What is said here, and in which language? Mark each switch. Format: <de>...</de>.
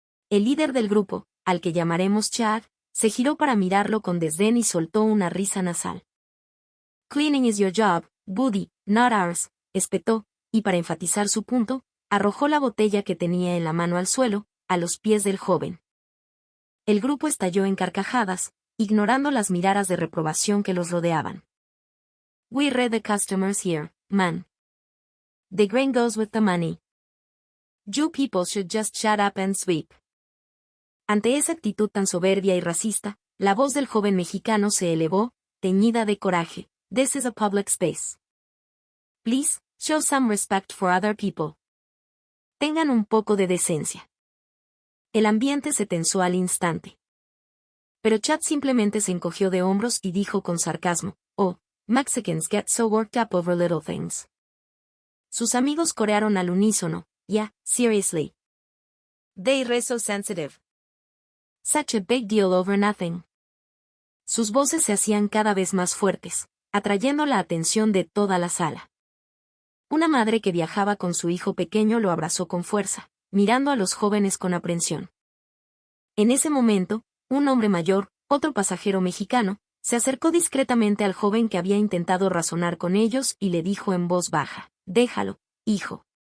<es>El líder del grupo, al que llamaremos Chad, se giró para mirarlo con desdén y soltó una risa nasal.</es> <en>"Cleaning is your job, Buddy, not ours",</en> <es>espetó, y para enfatizar su punto, arrojó la botella que tenía en la mano al suelo, a los pies del joven. El grupo estalló en carcajadas, ignorando las miradas de reprobación que los rodeaban.</es> <en>We read the customers here, man. The grain goes with the money. You people should just shut up and sweep.</en> <es>Ante esa actitud tan soberbia y racista, la voz del joven mexicano se elevó, teñida de coraje.</es> <en>This is a public space. Please, show some respect for other people.</en> <es>Tengan un poco de decencia. El ambiente se tensó al instante. Pero Chad simplemente se encogió de hombros y dijo con sarcasmo,</es> <en>oh, Mexicans get so worked up over little things.</en> <es>Sus amigos corearon al unísono,</es> <en>yeah, seriously. They're so sensitive. Such a big deal over nothing.</en> <es>Sus voces se hacían cada vez más fuertes, atrayendo la atención de toda la sala. Una madre que viajaba con su hijo pequeño lo abrazó con fuerza, mirando a los jóvenes con aprensión. En ese momento, un hombre mayor, otro pasajero mexicano, se acercó discretamente al joven que había intentado razonar con ellos y le dijo en voz baja, déjalo, hijo.</es>